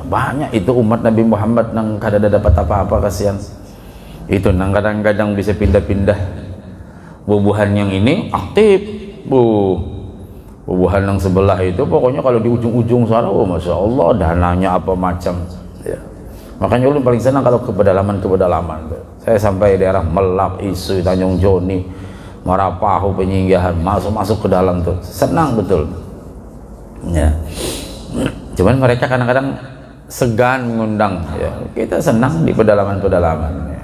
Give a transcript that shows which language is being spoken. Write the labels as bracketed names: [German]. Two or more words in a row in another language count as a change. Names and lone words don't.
[Banjar] Banyak itu umat Nabi Muhammad nang kada dapat apa-apa, kasihan. Itu nang kadang-kadang bisa pindah-pindah. Bubuhan yang ini aktif, bubuhan yang sebelah itu pokoknya kalau di ujung-ujung sana, oh [Arabic] ما شاء الله, [Banjar] dananya apa macam ya. Makanya ulun paling senang kalau ke pedalaman. [Indonesian] Saya sampai daerah Melak, Isu, Tanjung Joni, Marapahu, Penyinggahan, masuk ke dalam tuh senang betul ya. Cuman mereka kadang-kadang segan mengundang ya. Kita senang di pedalaman ya.